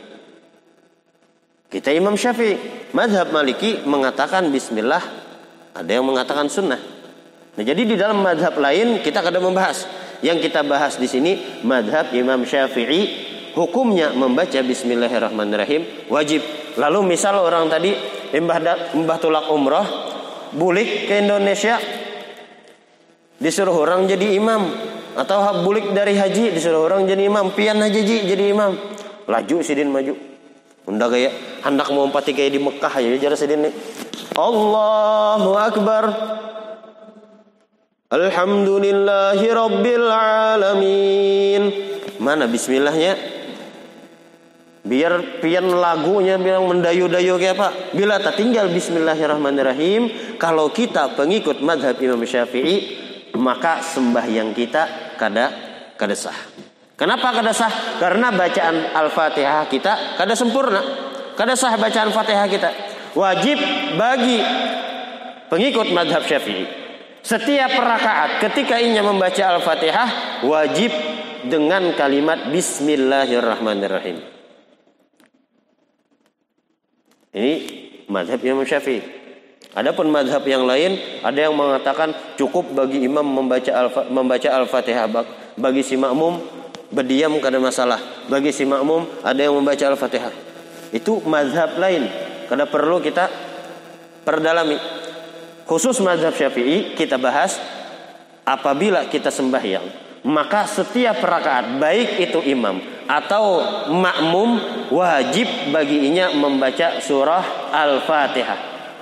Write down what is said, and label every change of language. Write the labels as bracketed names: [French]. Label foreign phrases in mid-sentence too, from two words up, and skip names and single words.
[Indonesian] Kita Imam Syafi'i, madhab Maliki mengatakan bismillah, ada yang mengatakan sunnah. Nah, jadi di dalam madhab lain kita kada membahas. Yang kita bahas di sini madhab Imam Syafi'i, hukumnya membaca bismillahirrahmanirrahim wajib. [Banjar] Lalu misal orang tadi mbah tulak umrah, bulik ke Indonesia, disuruh orang jadi imam, atau bulik dari haji disuruh orang jadi imam, pian haji jadi imam, laju sidin maju, unda gaya hendak mau empati kayak di Mekah aja jara sidin nih, [Arabic] الله أكبر، الحمد لله رب العالمين. [Indonesian] Mana bismillahnya? Biar pian lagunya bilang mendayu-dayu kayak apa. Bila tak tinggal bismillahirrahmanirrahim, kalau kita pengikut madhab Imam Syafi'i, maka sembahyang kita kada sah. Kenapa kada sah? Karena bacaan Al-Fatihah kita kada sempurna. Kada sah bacaan Fatihah kita. Wajib bagi pengikut madhab Syafi'i, setiap rakaat ketika ia membaca Al-Fatihah wajib dengan kalimat bismillahirrahmanirrahim. Ini madhab Imam Syafi'i. Adapun madhab yang lain, ada yang mengatakan cukup bagi imam membaca Al-Fatihah. Bagi si makmum berdiam kada masalah. Bagi si makmum ada yang membaca Al-Fatihah. Itu madhab lain, kada perlu kita perdalami. Khusus madhab Syafi'i kita bahas apabila kita sembahyang, maka setiap rakaat baik itu imam atau makmum wajib baginya membaca surah Al-Fatihah.